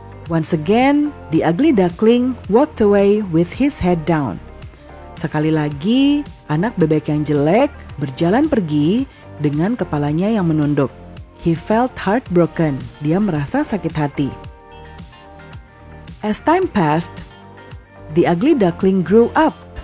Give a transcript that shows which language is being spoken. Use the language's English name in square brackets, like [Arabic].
[English] Once again, the ugly duckling walked away with his head down. [Indonesian] Sekali lagi, anak bebek yang jelek berjalan pergi dengan kepalanya yang menunduk. [English] He felt heartbroken. [Indonesian] Dia merasa sakit hati. [English] As time passed, the ugly duckling grew up.